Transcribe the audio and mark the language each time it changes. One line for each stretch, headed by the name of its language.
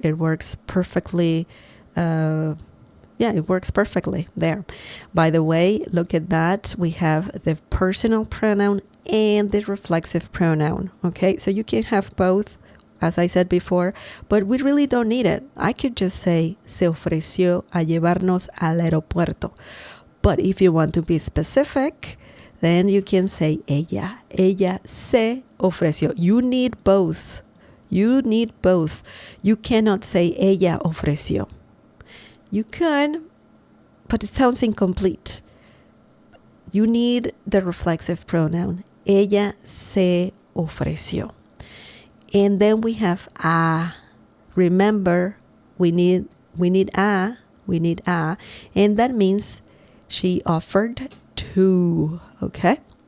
English: It works perfectly. It works perfectly there. By the way, look at that. We have the personal pronoun and the reflexive pronoun. Okay, so you can have both, as I said before, but we really don't need it. I could just say,
Spanish: se ofreció a llevarnos al aeropuerto.
English: But if you want to be specific, then you can say ella.
Spanish: Ella se ofreció.
English: You need both. You cannot say
Spanish: ella ofreció.
English: You can, but it sounds incomplete. You need the reflexive pronoun.
Spanish: Ella se ofreció.
English: And then we have a. Remember, we need a, and that means she offered to, okay?